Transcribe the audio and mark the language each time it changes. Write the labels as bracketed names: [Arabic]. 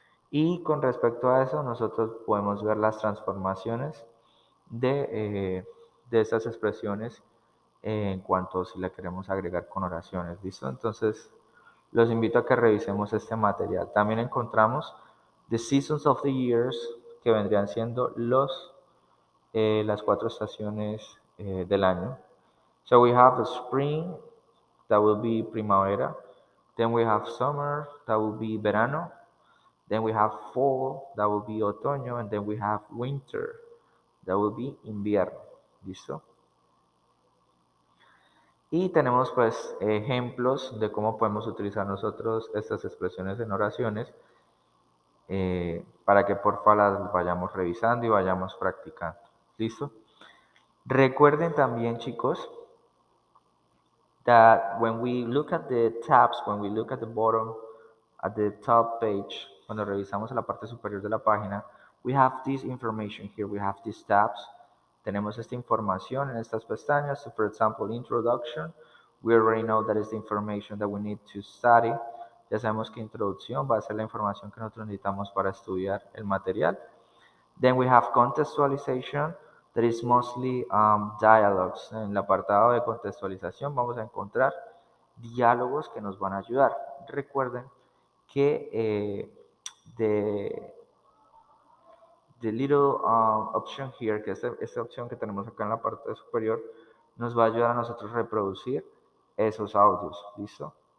[Spanish] Y con respecto a eso, nosotros podemos ver las transformaciones de estas expresiones en cuanto si la queremos agregar con oraciones. ¿Listo? Entonces, los invito a que revisemos este material. También encontramos [English] the seasons of the years, [Spanish] que vendrían siendo las 4 estaciones del año. [English] So we have spring, that will be primavera. Then we have summer, that will be verano. Then we have fall, that will be otoño. And then we have winter, that will be invierno. [Spanish] ¿Listo? Y tenemos pues ejemplos de cómo podemos utilizar nosotros estas expresiones en oraciones para que porfa las vayamos revisando y vayamos practicando. ¿Listo? Recuerden también, chicos, [English] that when we look at the tabs, when we look at the bottom, at the top page, [Spanish] cuando revisamos la parte superior de la página, [English] we have this information here, we have these tabs. [Spanish] Tenemos esta información en estas pestañas. [English] So for example, introduction, we already know that is the information that we need to study. [Spanish] Ya sabemos que introducción va a ser la información que nosotros necesitamos para estudiar el material. [English] Then we have contextualization, that is mostly dialogues. [Spanish] En el apartado de contextualización vamos a encontrar diálogos que nos van a ayudar. Recuerden que [English] the little option here, [Spanish] que esta opción que tenemos acá en la parte superior, nos va a ayudar a nosotros a reproducir esos audios. ¿Listo?